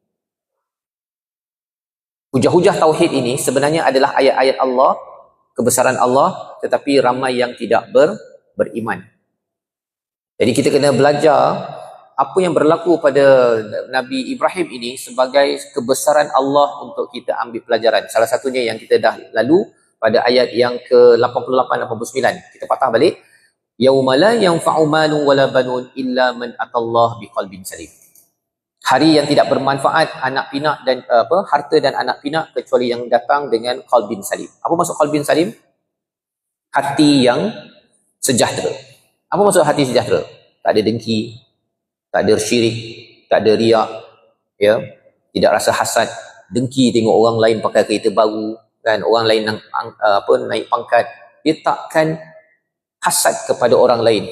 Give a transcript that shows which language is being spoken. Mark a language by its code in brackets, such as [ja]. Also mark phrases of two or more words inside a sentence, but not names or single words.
[ms] Hujah-hujah tauhid ini sebenarnya adalah ayat-ayat Allah, kebesaran Allah, tetapi ramai yang tidak beriman. Jadi kita kena belajar apa yang berlaku pada Nabi Ibrahim ini sebagai kebesaran Allah untuk kita ambil pelajaran. Salah satunya yang kita dah lalu pada ayat yang ke-88-89. Kita patah balik. [ar] يوم لا ينفع مال ولا بنون إلا من أتى الله بقلب سليم. [ms] Hari yang tidak bermanfaat anak pinak dan harta dan anak pinak kecuali yang datang dengan [ar] قلب سليم. [ms] Apa maksud [ar] قلب سليم? [ms] Hati yang sejahtera. Apa maksud hati sejahtera? Tak ada dengki, tak ada syirik, tak ada riak, ya, tidak rasa hasad, dengki tengok orang lain pakai kereta baru, kan, orang lain naik pangkat, dia takkan hasad kepada orang lain.